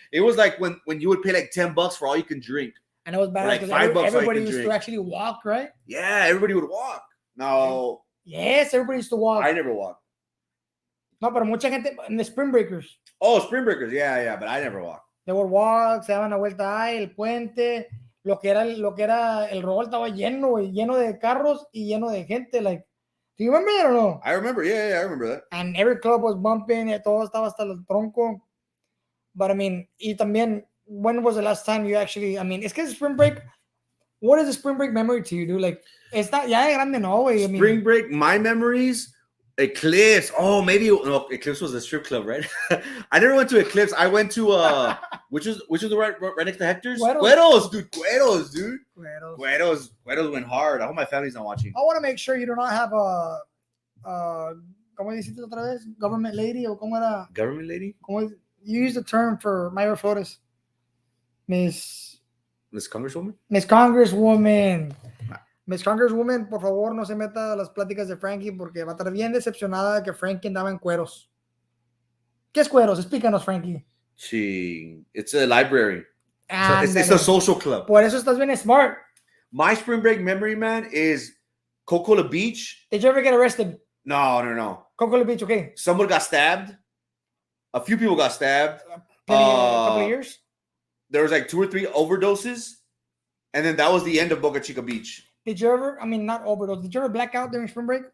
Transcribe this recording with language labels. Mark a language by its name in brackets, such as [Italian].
[English] It was like when you would pay like $10 for all you can drink. And it was bad like because everybody used to actually walk, right? Yeah, everybody would walk. No. Yes, everybody used to walk. I never walked. [Spanish] No, pero mucha gente [English] in the Spring Breakers. Oh, Spring Breakers, yeah, but I never walked. They would walk, [Spanish] se daban la vuelta ahí, el puente, lo que era el ROEL estaba lleno de carros y lleno de gente. [English] Like, do you remember that or no? I remember, yeah, I remember that. And every club was bumping, [Spanish] todo estaba hasta el tronco. [English] But I mean, [Spanish] y también, [English] when was the last time you actually, I mean, [Spanish] es que [English] Spring Break, what is a Spring Break memory to you, dude? Like, [Spanish] está ya de grande, no, güey. [English] Spring Break, my memories, Eclipse. Oh, maybe no, Eclipse was a strip club, right? I never went to Eclipse. I went to which was the right next to Hector's? Cueros, dude. Cueros went hard. I hope my family's not watching. I want to make sure you do not have a [Spanish] ¿cómo dijiste otra vez? [English] Government lady [Spanish] o cómo era? [English] Government lady? [Spanish] ¿Cómo, [English] you use the term for Mayor Flores. Miss Congresswoman? Miss Congresswoman. [Spanish] Miss Congresswoman, por favor, no se meta a las pláticas de Frankie porque va a estar bien decepcionada de que Frankie andaba en cueros. ¿Qué es cueros? Explícanos, Frankie. [English] It's a library. So it's a social club. [Spanish] Por eso estás bien smart. [English] My spring break memory, man, is Coca-Cola Beach. Did you ever get arrested? No. Coca-Cola Beach, okay. Someone got stabbed. A few people got stabbed. A couple of years? There was like 2 or 3 overdoses. And then that was the end of Boca Chica Beach. Did you ever, not overdose, did you ever black out during spring break?